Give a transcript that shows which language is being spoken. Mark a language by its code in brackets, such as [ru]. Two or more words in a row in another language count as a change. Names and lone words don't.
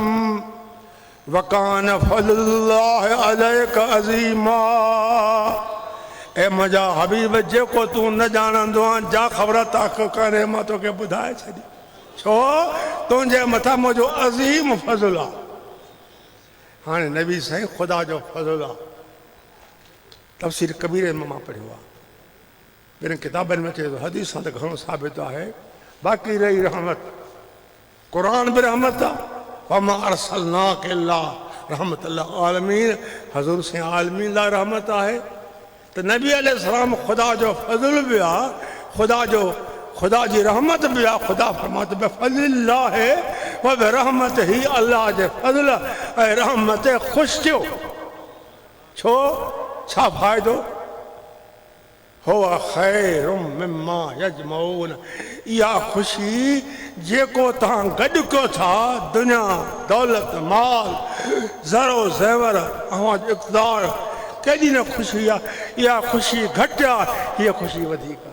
[ar] وكان فضل الله عليك عظيما [sd] ए मुंहिंजा हबीब जेको तूं न ॼाणंदो आहे जा ख़बर ताक़ करे मां तोखे ॿुधाए छॾी छो तुंहिंजे मथां मुंहिंजो अज़ीम फज़ल आहे हाणे नबी साईं ख़ुदा जो फज़ल आहे तफ़सीर कबीर में मां पढ़ियो आहे ॿियनि किताबनि में चए थो हदीसां त घणो साबित आहे बाक़ी रही रहमत क़ुरान बि रहमत आहे [ar] وما أرسلناك إلا رحمة للعالمين [sd] हज़ूर से आलमीन लाइ रहमत आहे त नबी अलैहिस्सलाम ख़ुदा जो फज़ल बि आहे ख़ुदा जी रहमत बि आहे ख़ुदा फरमातो [ar] بفضل الله وبرحمته [sd] अल्लाह जे फज़ल ऐं रहमत ख़ुशि थियो छो छा फ़ाइदो [ar] هو خير مما يجمعون [sd] इहा ख़ुशी जेको तव्हां गॾु कयो था दुनिया दौलत माल ज़रो ज़ेवर अव्हांजो इक़्तिदार केॾी न ख़ुशी आहे इहा ख़ुशी घटि आहे हीअ ख़ुशी वधीक आहे